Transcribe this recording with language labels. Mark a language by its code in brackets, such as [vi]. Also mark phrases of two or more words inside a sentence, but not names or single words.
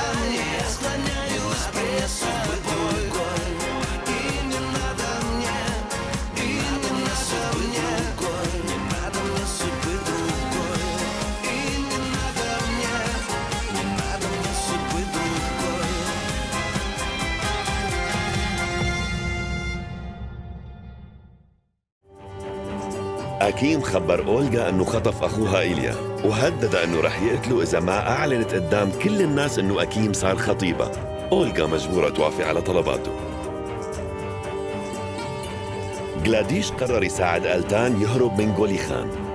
[ru] Я склоняюсь перед судьбой. И не надо мне, и не надо мне, не надо мне судьбы другой. И не надо мне, не надо мне судьбы другой. [ar] أكيم خبر أولغا أنه خطف أخوها إيليا وهدد أنه رح يقتله إذا ما أعلنت قدام كل الناس أنه أكيم صار خطيبها. أولغا مجبورة توافق على طلباته. غلاديش قرر يساعد ألتان يهرب من غولي خان.